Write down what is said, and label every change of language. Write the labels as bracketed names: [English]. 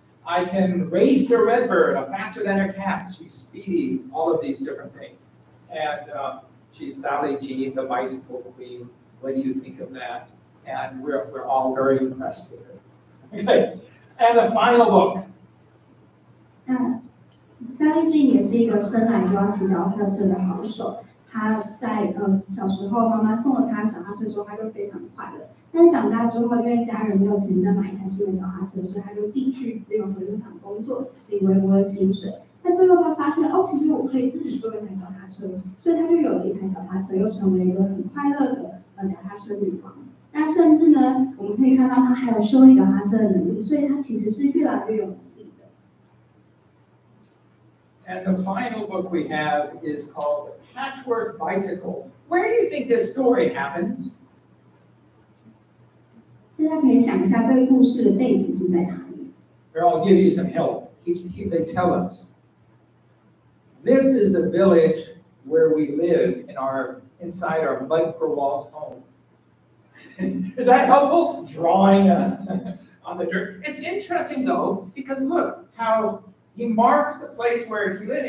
[English] I can race a redbird, I'm faster than a cat, she's speedy, all of these different things. And she's Sally Jean, the bicycle queen. What do you think of that? And we're all very impressed with her. Okay. And the final book. [Chinese] Sally Jean 也是一个生来就要骑脚踏车的好手。她在小时候，妈妈送了她脚踏车之后，她就非常快乐。但是长大之后，因为家人没有钱再买一台新的脚踏车，所以她就自己去资源回收厂工作，领微薄的薪水。但最后她发现，其实我可以自己做一台脚踏车，所以她就有了一台脚踏车，又成为一个很快乐的脚踏车女王。那甚至呢，我们可以看到她还有修理脚踏车的能力，所以她其实是越来越有能力的。 [English] And the final book we have is called The Patchwork Bicycle. Where do you think this story happens? [Chinese] 大家可以想一下这个故事的背景是在哪里？ [English] Here, I'll give you some help. They tell us. This is the village where we live inside our mud for walls home. Is that helpful? Drawing on the dirt. It's interesting though, because look how he marks the place where he lived.